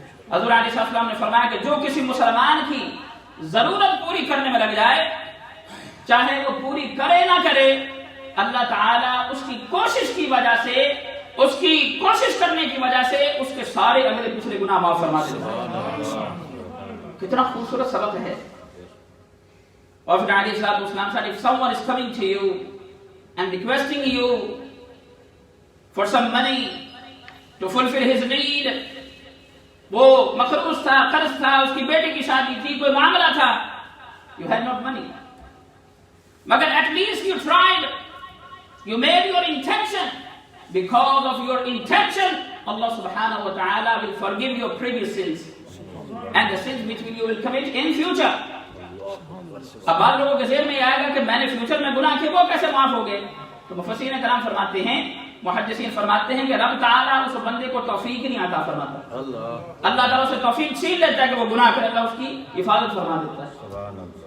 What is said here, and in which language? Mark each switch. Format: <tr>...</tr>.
<ur>حضور علیہ السلام نے فرمایا کہ جو کسی مسلمان کی ضرورت پوری کرنے میں لگ جائے, چاہے وہ پوری کرے نہ کرے, اللہ تعالیٰ اس کی کوشش کی وجہ سے, اس کی کوشش کرنے کی وجہ سے اس کے سارے اگلے پچھلے گناہ معاف فرما دیتا ہے. کتنا خوبصورت سبق ہے. اور پھر علیہ السلام</ur> <en>said, if someone is coming to you and requesting you for some money to fulfill his need,</en> <ur>وہ مقروض تھا, قرض تھا, اس کی بیٹی کی شادی تھی, کوئی معاملہ تھا,</ur> <en>you had not money, مگر at least you tried, you made your intention. Because of your intention, Allah subhanahu wa ta'ala will forgive your previous sins and the sins which you will commit in future.</en> <ur>اب بعض لوگوں کے ذہن میں یہ آئے گا کہ میں نے فیوچر میں گناہ کیے, وہ کیسے معاف ہو گئے؟ تو مفسرین کرام فرماتے ہیں, محدثین فرماتے ہیں کہ رب تعالیٰ اس بندے کو توفیق نہیں عطا فرماتا. اللہ تعالیٰ سے توفیق چھین لیتا ہے کہ وہ گناہ کرے, اللہ اس کی حفاظت فرما دیتا ہے.</ur>